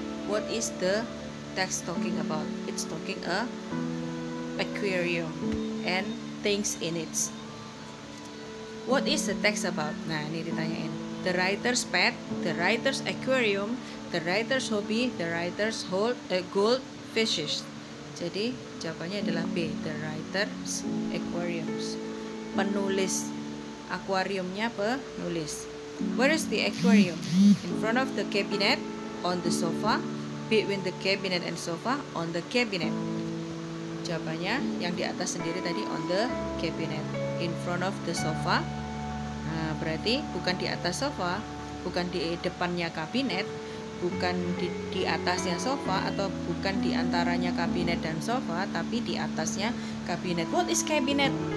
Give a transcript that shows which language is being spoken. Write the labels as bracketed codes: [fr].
[en] What is the text talking about? It's talking a aquarium and things in it. What is the text about? [id] Nah, ini ditanyain. [en] The writer's pet, the writer's aquarium, the writer's hobby, the writer's gold fishes. [id] Jadi jawabannya adalah B, [en] the writer's aquariums. [id] Penulis akuariumnya penulis. [en] Where is the aquarium? In front of the cabinet, on the sofa, between the cabinet and sofa, on the cabinet. [id] Jawabannya yang di atas sendiri tadi, [en] on the cabinet, in front of the sofa. [id] Nah, berarti bukan di atas sofa, bukan di depannya kabinet, bukan di atasnya sofa, atau bukan di antaranya kabinet dan sofa, tapi di atasnya kabinet. [en] What is cabinet?